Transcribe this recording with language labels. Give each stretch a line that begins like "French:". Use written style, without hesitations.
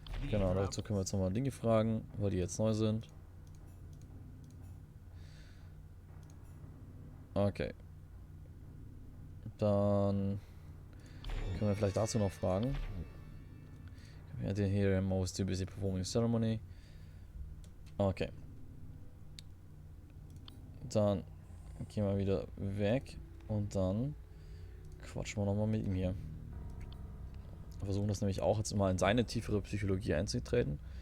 German: Genau, dazu können wir jetzt nochmal Dinge fragen, weil die jetzt neu sind. Okay. Dann können wir vielleicht dazu noch fragen.
English: I didn't hear him, I was too busy performing the ceremony. Okay.
German: Dann gehen wir wieder weg und dann quatschen wir nochmal mit ihm hier. Wir versuchen das nämlich auch jetzt mal in seine tiefere Psychologie einzutreten.